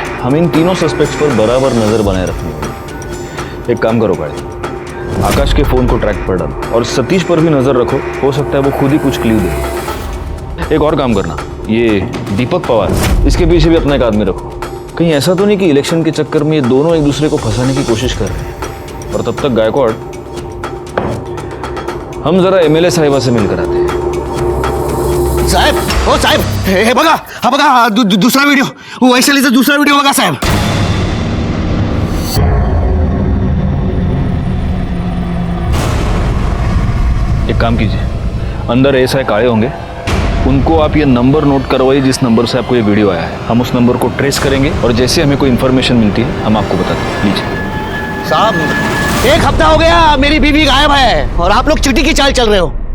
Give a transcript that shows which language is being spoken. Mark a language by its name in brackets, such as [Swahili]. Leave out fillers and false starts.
[Hindi] हम इन तीनों सस्पेक्ट्स पर बराबर नजर बनाए रखनी होगी। एक काम करो भाई, आकाश के फोन को ट्रैक पर डालो और सतीश पर भी नजर रखो, हो सकता है वो खुद ही कुछ क्लू दे। एक और काम करना, ये दीपक पवार, इसके पीछे भी अपना एक आदमी रखो। कहीं ऐसा तो नहीं कि इलेक्शन के चक्कर में ये दोनों एक दूसरे को फंसाने की कोशिश कर रहे हैं। और तब तक गायकवाड़, हम जरा एमएलए साहिबा से मिलकर आते हैं। [Marathi] साहेब, ओ साहेब, हे बघा, हा बघा दूसरा वीडियो, वैशालीचा दूसरा वीडियो बघा साहेब। [Hindi] एक काम कीजिए, अंदर एसआई काळे होंगे, उनको आप ये नंबर नोट करवाइए जिस नंबर से आपको ये वीडियो आया है। हम उस नंबर को ट्रेस करेंगे और जैसे हमें कोई इन्फॉर्मेशन मिलती है हम आपको बताते हैं। लीजिए साहब, 1 हफ्ता हो गया मेरी बीवी गायब है और आप लोग चुटी की चाल चल रहे हो।